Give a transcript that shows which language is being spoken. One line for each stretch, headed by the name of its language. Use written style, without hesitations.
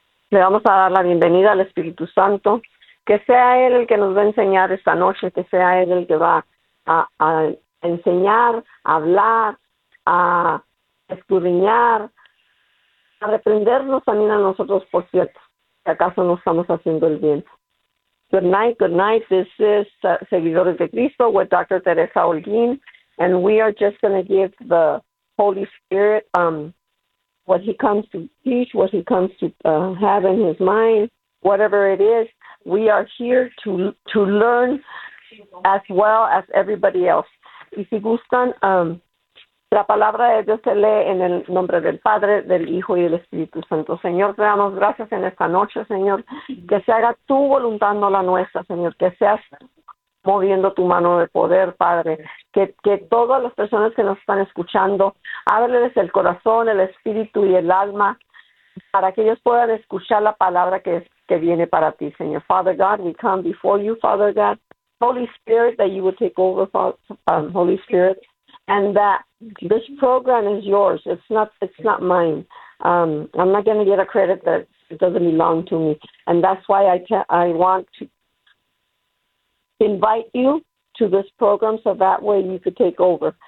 Spanish: Le vamos a dar la bienvenida al Espíritu Santo, que sea Él el que nos va a enseñar esta noche, que sea Él el que va a enseñar, a hablar, a escudriñar, a reprendernos también a nosotros, por cierto, si acaso no estamos haciendo el bien.
English: Good night, this is Seguidores de Cristo with Dr. Teresa Holguín, and we are just going to give the Holy Spirit what he comes to teach, what he comes to have in his mind, whatever it is. We are here to learn as well as everybody else.
Spanish: Y si gustan, la palabra de Dios se lee en el nombre del Padre, del Hijo y del Espíritu Santo. Señor, te damos gracias en esta noche, Señor. Que se haga tu voluntad, no la nuestra, Señor. Que seas moviendo tu mano de poder, Padre. Que todas las personas que nos están escuchando, ábreles el corazón, el espíritu y el alma para que ellos puedan escuchar la palabra que viene para ti, Señor.
English: Father God, we come before you, Father God. Holy Spirit, that you would take over, Father, Holy Spirit. And that this program is yours. It's not mine. I'm not going to get a credit that doesn't belong to me. And that's why I want to invite you to this program so that way you could take over.